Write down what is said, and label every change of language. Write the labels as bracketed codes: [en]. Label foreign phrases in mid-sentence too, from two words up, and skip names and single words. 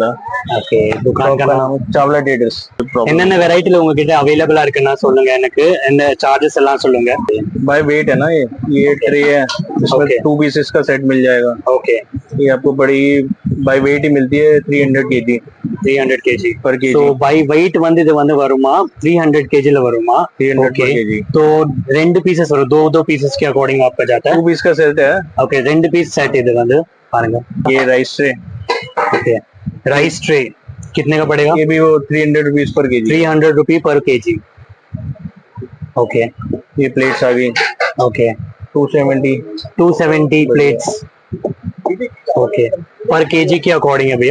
[hi] ओके, दुकान का नाम चावला ट्रेडर्स। [ta] என்னென்ன வெரைட்டில உங்ககிட்ட அவைலபிளா இருக்குன்னா சொல்லுங்க, எனக்கு என்ன சார்जेस எல்லாம் சொல்லுங்க। [en] by weight [hi] है ना, ये ट्रे है, इसमें 2 पीसेस का सेट मिल जाएगा। ओके, ये आपको बड़ी [en] by weight [hi] ही मिलती है 300 kg 300 kg [en] per kg. [ta] तो [en] by weight [ta] வந்து இது வந்து வருமா 300 kg ல வருமா? [en] 300 per kg। [hi] तो [ta] ரெண்டு पीसेस வரும், [hi] दो पीसेस के अकॉर्डिंग आपका जाता है। 2 पीस का सेट है। [ta] ओके, ரெண்டு [en] piece set [ta] இது வந்து பாருங்க। [hi] ये [en] rice tray. [hi] ओके, [en] rice tray [hi] कितने का पड़ेगा? ये भी वो 300 [en] rupees per kg. 300 rupee per kg. okay, [hi] ये प्लेट्स आ गई। ओके, 270 प्लेट्स। ओके, [en] per kg [hi] के अकॉर्डिंग है भैया?